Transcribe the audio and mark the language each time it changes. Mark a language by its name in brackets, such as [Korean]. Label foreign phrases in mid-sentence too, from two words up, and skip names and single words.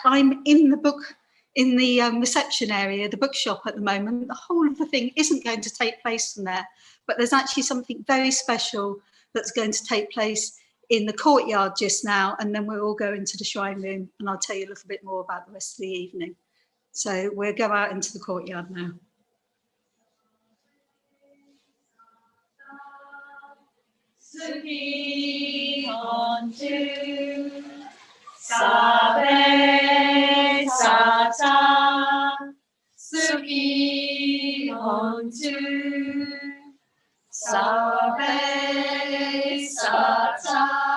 [English] I'm in the reception area, the bookshop at the moment. The whole of the thing isn't going to take place from there, but there's actually something very special that's going to take place in the courtyard just now, and then we'll all go into the shrine room and I'll tell you a little bit more about the rest of the evening. So we'll go out into the courtyard now. [Pali] Sukhi hontu sabe sata, Sukhi hontu sabe sata,